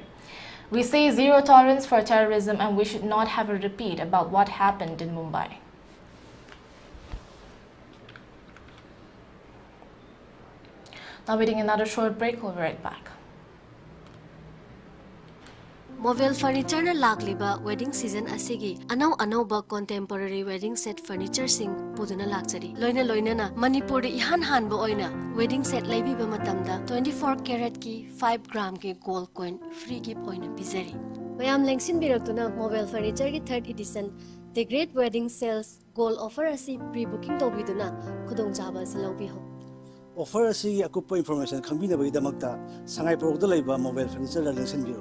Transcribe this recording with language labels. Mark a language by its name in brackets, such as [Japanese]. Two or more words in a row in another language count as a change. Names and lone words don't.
[English] We say zero tolerance for terrorism and we should not have a repeat about what happened in Mumbai. Now waiting another short break, we'll be right back. [Manipuri] Mobile furniture na lakliba [English] wedding season [Manipuri] asigi anau [English] contemporary wedding set furniture [Manipuri] sing puduna lakchari loina na Manipur ihan hanba oina [English] wedding set [Manipuri] laibiba matamda [English] 24 karat [Manipuri] ki 5 gram ki [English] gold coin free gift [Manipuri] oina bizari mayam lengsin biraktuna mobile furniture ki [English] 3rd edition the great wedding sales gold offer [Manipuri] asi pre-booking tobiduna khudong jaba silobi ho offer asi akupa information khambina bai damakta [English] sangai product [Manipuri] laiba mobile furniture la lengsin biro